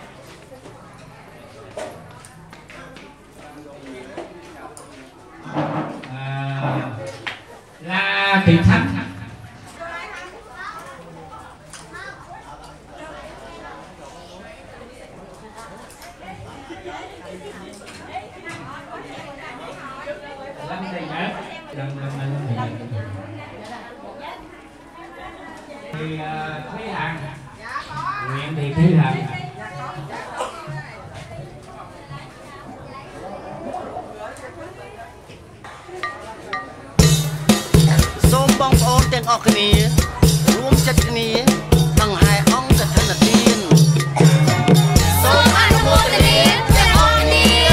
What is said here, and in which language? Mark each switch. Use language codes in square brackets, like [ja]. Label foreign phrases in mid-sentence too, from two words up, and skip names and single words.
[vi] La Thị Thắng Lâm Thị Nhất thì Thúy Hằng Nguyễn Thị Thúy Hằng [km] សូមបងប្អូនទាំងអស់គ្នារួមចិត្តគ្នាដង្ហែអង្គកឋិនទានសូមអនុមោទនាទាំងអស់គ្នា